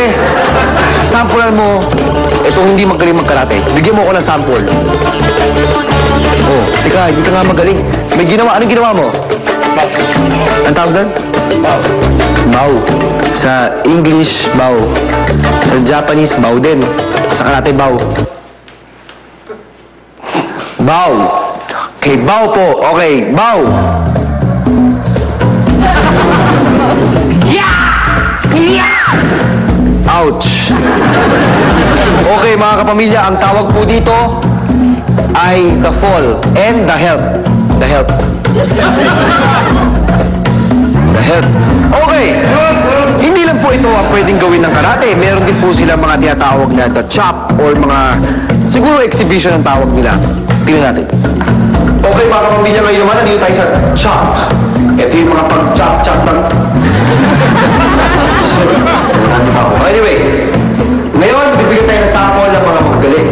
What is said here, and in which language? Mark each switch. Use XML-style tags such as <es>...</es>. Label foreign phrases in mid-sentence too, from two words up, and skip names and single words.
<tl>Sampulan mo itong hindi magaling mag-karate. Bigyan mo ako ng sample. Oh, teka, hindi ka nga magaling. May ginawa. Anong ginawa mo? Ang tawag doon? Bow. Bow. Sa English, bow. Sa Japanese, bow din. Sa karate, bow. Bow. Okay, bow po. Okay, bow. Ouch. Okay, mga kapamilya, ang tawag po dito ay</tl> <en>the fall and the help. The help. The help.</en> <tl>Okay. Hindi lang po ito ang pwedeng gawin ng karate. Meron din po sila mga tinatawag na</tl> <en>the chop</en> <tl>or mga siguro exhibition ang tawag nila. Tingnan natin. Okay, mga kapamilya, ngayon naman nandito tayo sa chop. Ito yung mga pag-chop-chop ng... Anyway, ngayon, bibigyan tayo ng sample ng mga magagaling.</tl>